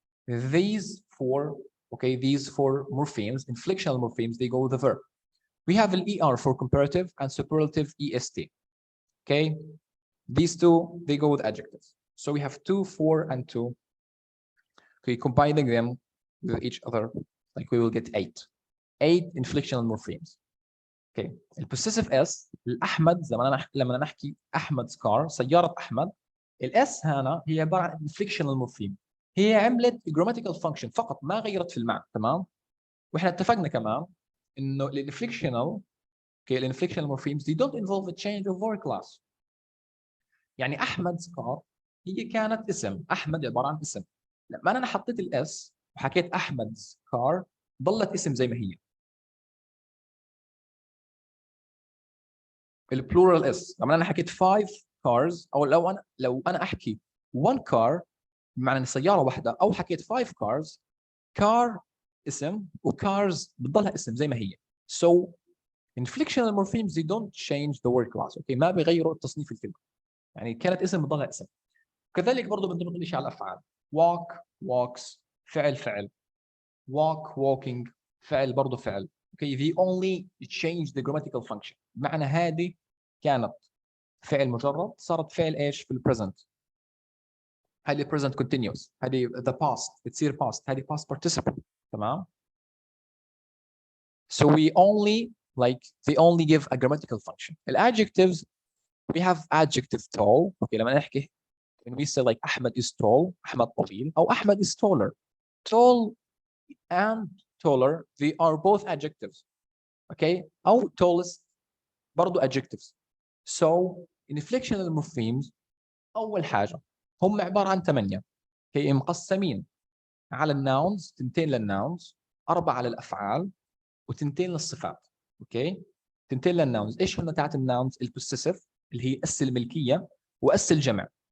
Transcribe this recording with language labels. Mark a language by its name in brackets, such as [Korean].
[English] These four, okay, these four morphemes, inflectional morphemes, they go with the verb. We have an er for comparative and superlative est, okay? These two, they go with adjectives. So we have 2, 4, and 2. Okay, combining them with each other, like we will get 8. 8 inflectional morphemes. Okay. [Arabic] البوسيسيف اس الاحمد لما نحكي احمد's car, سياره احمد, الاس هنا هي عباره عن inflectional morpheme. هي عملت grammatical function فقط, ما غيرت في المعنى. [English] تمام؟ واحنا اتفقنا كمان انه الانفليكشنال morphemes they don't involve a change of word class. [Arabic] يعني احمد's car هي كانت اسم, احمد عباره عن اسم. لما انا حطيت الاس وحكيت احمد's car ضلت اسم زي ما هي. البلورال اس لما انا حكيت 5 cars, او لو انا احكي 1 car بمعنى ان سياره واحده, او حكيت 5 cars, car اسم وcars بتضلها اسم زي ما هي. [English] So inflectional morphemes they don't change the word class, okay, ما بيغيروا تصنيف الكلمه. [Arabic] يعني كانت اسم بتضلها اسم. كذلك برضه بنطبق الشيء على الافعال. walk walks, فعل walk walking, فعل برضه فعل. [English] Okay, they only change the grammatical function. [Arabic] بمعنى هذه كانت فعل مجرد صارت فعل ايش في البريزنت. هذه present continuous, هذه the past بتصير past, هذه past participle. [English] تمام؟ So we only they only give a grammatical function. Adjectives, we have adjective tall. Okay, لما نحكي when we say like Ahmad is tall, Ahmad طويل, أو Ahmad is taller. Tall and taller, they are both adjectives. Okay, أو tallest برضو adjectives. [Arabic] So inflectional morphemes أول حاجة هم عبارة عن 8. Okay, مقسمين على الناونز, 2 للناونز, 4 للأفعال, وتنتين للصفات. اوكي, تنتين للناونز. ايش هن تاعت الناونز؟ البوسيسيف اللي هي اس الملكيه واس الجمع.